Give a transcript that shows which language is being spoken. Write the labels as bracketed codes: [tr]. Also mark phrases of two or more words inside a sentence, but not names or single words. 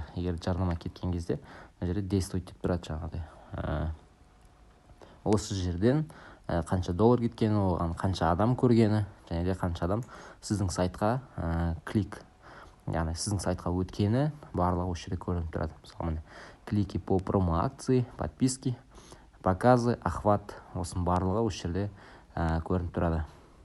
[kk] Егер жарнама кеткен кезде мына жерде действует деп тұрады жаңағыдай. Осы жерден қанша доллар кеткені, оған қанша адам көргені, және де қанша адам сіздің сайтқа яғни сіздің сайтқа өткені барлығы осы жерде көрініп тұрады. Мысалы, [ru] клики по промо-акции, подписки, показы, [kk] охват, осының барлығы осы жерде көрініп тұрады.